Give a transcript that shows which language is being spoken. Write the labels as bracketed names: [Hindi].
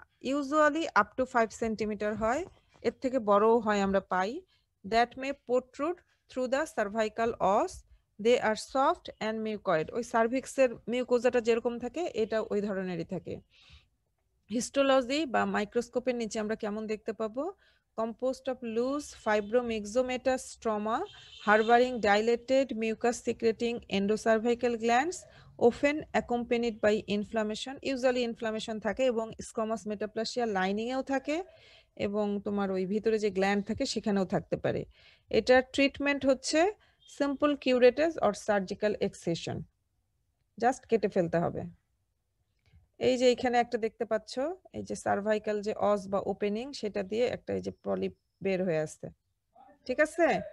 [Bangla] Usually up to 5 centimetre হয়, এর থেকে বড়ও হয় আমরা পাই। [English] That may protrude through the cervical os. They are soft and mucoid. [Bangla] ওই সার্ভিক্সের মিউকোজাটা যেরকম থাকে এটা ওই ধরনেরই থাকে। হিস্টোলজি বা মাইক্রোস্কোপের নিচে আমরা কেমন দেখতে পাবো? [English] Composed of loose fibromyxomatous stroma harboring dilated mucus secreting endocervical glands, often accompanied by inflammation. [Bangla] Usually inflammation থাকে এবং squamous metaplasia lining এও থাকে এবং তোমার ওই ভিতরে যে গ্ল্যান্ড থাকে সেখানেও থাকতে পারে। এটার ট্রিটমেন্ট হচ্ছে simple কিউরেটেজ or surgical accession, just কেটে ফেলতে হবে। এই যে এখানে একটা দেখতে পাচ্ছ, এই যে সার্ভাইকাল যে অস বা ওপেনিং, সেটা দিয়ে একটা এই যে পলিপ বের হয়ে আসছে, ঠিক আছে?